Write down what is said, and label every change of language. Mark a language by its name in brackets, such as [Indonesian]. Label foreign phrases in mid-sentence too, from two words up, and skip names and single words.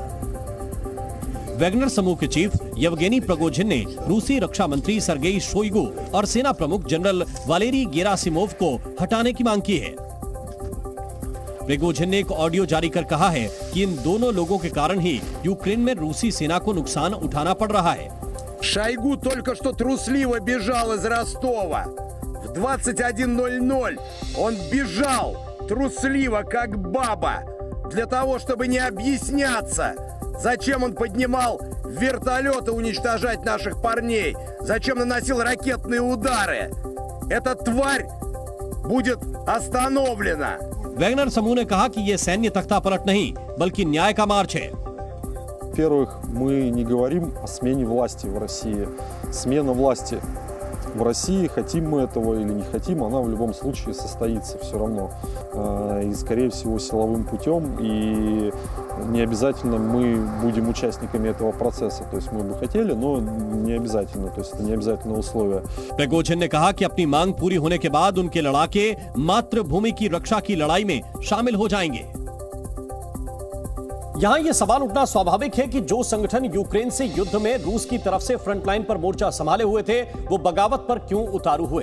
[Hindi] वैगनर समूह के चीफ येवगेनी प्रिगोजिन ने रूसी रक्षा मंत्री सर्गेई शोइगु और सेना प्रमुख जनरल वालेरी गेरासिमोव को हटाने की मांग की है। प्रिगोजिन ने एक ऑडियो जारी कर कहा है कि इन दोनों लोगों के कारण ही यूक्रेन में रूसी सेना को नुकसान उठाना पड़ रहा है। [Russian] Шойгу только что трусливо бежал из Ростова. В 21:00 он бежал трусливо, как баба, для того, чтобы не объясняться. Зачем он поднимал вертолеты уничтожать наших парней? Зачем наносил ракетные удары? Эта тварь будет остановлена. [Hindi] वैगनर समूह ने कहा कि यह सैन्य तख्ता पलट नहीं, बल्कि न्याय का मार्च है। [Russian] Во-первых, мы не говорим о смене власти в России. Смена власти в России, хотим мы этого или не хотим, она в любом случае состоится все равно. И, скорее всего, силовым путем. И не обязательно мы будем участниками этого процесса. То есть мы бы хотели, но не обязательно. То есть это не обязательное условие. [Hindi] प्रिगोजिन ने कहा कि अपनी मांग पूरी होने के बाद उनके लड़ाके मातृभूमि की रक्षा की लड़ाई में शामिल हो जाएंगे। यहां यह सवाल उठना स्वाभाविक है कि जो संगठन यूक्रेन से युद्ध में रूस की तरफ से फ्रंटलाइन पर मोर्चा संभाले हुए थे, वो बगावत पर क्यों उतारू हुए।